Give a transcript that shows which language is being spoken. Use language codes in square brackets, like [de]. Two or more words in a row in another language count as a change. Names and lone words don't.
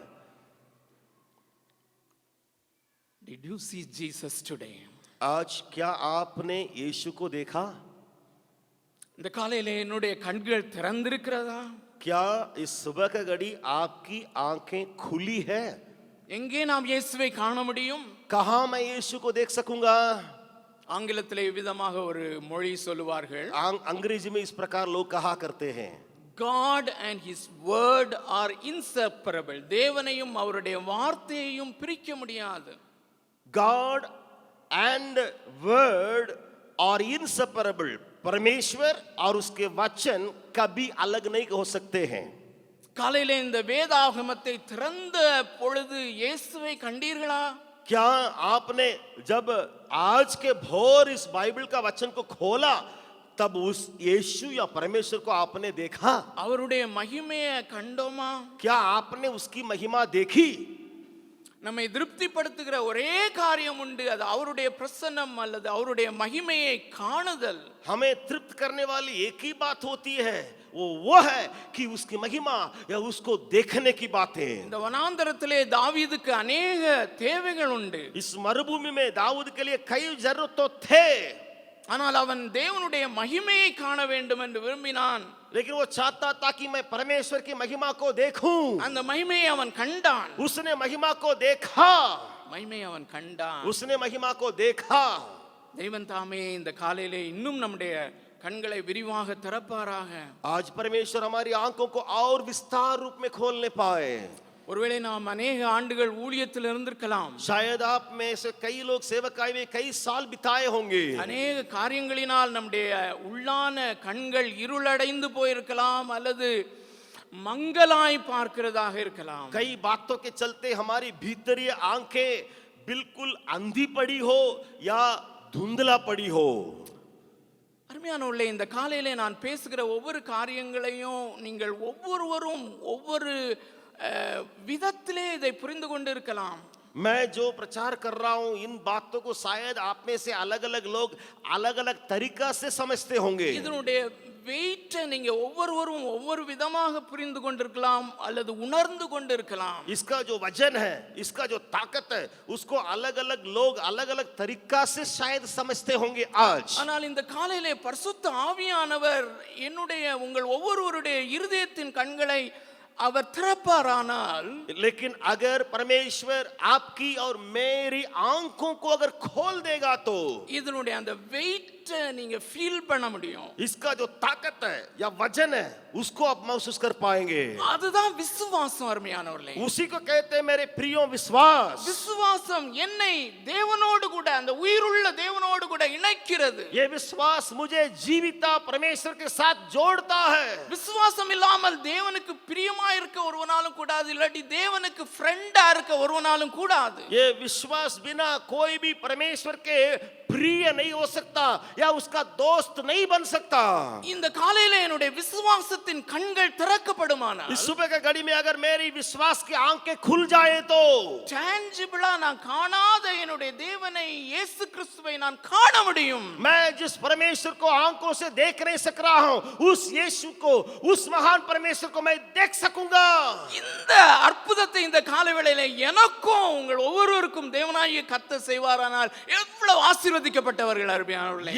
[en] Did you see Jesus today? [hi] आज क्या आपने यीशु को देखा? [ta] இந்த காலையிலே என்னுடைய கண்கள் திறந்திருக்கிறதா? [hi] क्या इस सुबह का घड़ी आपकी आंखें खुली है? [ta] எங்கே நாம் இயேசுவை காண முடியும்? [hi] कहां मैं यीशु को देख सकूंगा? [ta] ஆங்கிலத்திலே விதமாக ஒரு மொழி சொல்லுவார்கள், [hi] अंग्रेजी में इस प्रकार लोग कहा करते हैं, [en] God and his word are inseparable. [ta] தேவனையும் அவருடைய வார்த்தையையும் பிரிக்க முடியாது. [en] God and word are inseparable. [hi] परमेश्वर और उसके वचन कभी अलग नहीं हो सकते हैं। [ta] காலையிலே இந்த வேதாகமத்தை திறந்த பொழுது இயேசுவை கண்டீர்களா? [hi] क्या आपने जब आज के भोर इस बाइबल का वचन को खोला तब उस यीशु या परमेश्वर को आपने देखा? [ta] அவருடைய மகிமையை கண்டோமா? [hi] क्या आपने उसकी महिमा देखी? [ta] நம்மை திருப்திப்படுத்துகிற ஒரே காரியம் உண்டு, அது அவருடைய பிரசன்னம் அல்லது அவருடைய மகிமையை காணுதல். [hi] हमें तृप्त करने वाली एक ही बात होती है, वो है कि उसकी महिमा या उसको देखने की बातें। [ta] இந்த வனாந்தரத்திலே தாவீதுக்கு अनेक தேவைகள் உண்டு. [hi] इस मरुभूमि में दाऊद के लिए कई जरूरत तो थे, [ta] ஆனால் அவன் தேவனுடைய மகிமையை காண வேண்டும் என்று விரும்பினான். [hi] लेकिन वो चाहता था कि मैं परमेश्वर की महिमा को देखूं। [ta] அந்த மகிமையை அவன் கண்டான். [hi] उसने महिमा को देखा, [ta] மகிமையை அவன் கண்டான். [hi] उसने महिमा को देखा। [ta] தேவன் தாமே இந்த காலையிலே இன்னும் நம்முடைய கண்களை விரிவாக திறப்பாராக. [hi] आज परमेश्वर हमारी आंखों को और विस्तार रूप में खोलने पाए। [ta] ஒருவேளை நாம் अनेक ஆண்டுகள் ஊழியத்தில் இருந்திருக்கலாம், [hi] शायद आप में से कई लोग सेवकाई में कई साल बिताए होंगे। [ta] अनेक காரியங்களினால் நம்முடைய உள்ளான கண்கள் இருளடைந்து போயிருக்கலாம் அல்லது மங்கலாய் பார்க்கிறதாக இருக்கலாம். [hi] कई बातों के चलते हमारी भीतरी आंखें बिल्कुल अंधी पड़ी हो या धुंधला पड़ी हो। [ta] அருமையானவர்களே, இந்த காலையிலே நான் பேசுகிற ஒவ்வொரு காரியங்களையும் நீங்கள் ஒவ்வொருவரும் ஒவ்வொரு விதத்திலே இதை புரிந்து கொண்டிருக்கலாம். [hi] मैं जो प्रचार कर रहा हूं इन बातों को शायद आप में से अलग अलग लोग अलग अलग तरीका से समझते होंगे. [ta] இதனுடைய வெயிட்டை நீங்க ஒவ்வொருவரும் ஒவ்வொரு விதமாக புரிந்து கொண்டிருக்கலாம் அல்லது உணர்ந்து கொண்டிருக்கலாம். [hi] इसका जो वजन है, इसका जो ताकत है, उसको अलग अलग लोग अलग अलग तरीका से शायद समझते होंगे आज. [ta] ஆனால் இந்த காலையிலே பரிசுத்த ஆவியானவர் என்னுடைய உங்கள் ஒவ்வொருவருடைய இருதயத்தின் கண்களை அவர் திறப்பாரானால், [hi] लेकिन अगर परमेश्वर आपकी और मेरी आंखों को अगर खोल देगा तो [ta] இதனுடைய அந்த வெயிட்டை நீங்க ஃபீல் பண்ண முடியும். [hi] इसका जो ताकत है या वजन है उसको आप महसूस कर पाएंगे. [ta] அதுதான் விசுவாசம். அருமையானவர்களே, [hi] उसी को कहते हैं मेरे प्रियो विश्वास. [ta] விசுவாசம் என்னை தேவனோடு கூட, அந்த உயிருள்ள தேவனோடு கூட இணைக்கிறது. [hi] ये विश्वास मुझे जीविता परमेश्वर के साथ जोड़ता है. [ta] விசுவாசம் இல்லாமல் தேவனுக்கு பிரியமா இருக்க ஒருவனாலும் கூடாது, இல்லாட்டி தேவனுக்கு ஃப்ரெண்டா இருக்க ஒருவனாலும் கூடாது. [hi] ये विश्वास बिना कोई भी परमेश्वर के प्रिय नहीं हो सकता या उसका दोस्त नहीं बन सकता. [ta] இந்த காலையில என்னுடைய விசுவாசத்தின் கண்கள் திறக்கப்படுமானால், [hi] इस सुबह के घड़ी में अगर मेरी विश्वास की आंखें खुल जाए तो [ta] டான்ஜிபிளா நான் காணாத என்னுடைய தேவனை, இயேசு கிறிஸ்துவை நான் காண முடியும். [hi] मैं जिस परमेश्वर को आंखों से देख नहीं सक रहा हूं उस यीशु को, उस महान परमेश्वर को मैं देख सकूंगा. [ta] இந்த அற்புதத்தை இந்த காலவேளையில எனக்கும் உங்கள் ஒவ்வொருவருக்கும் தேவனாகிய கர்த்தர் செய்வாரானால் எவ்வளவு ஆசீர்வதிக்கப்பட்டவர்கள் அருமையானவர்களே.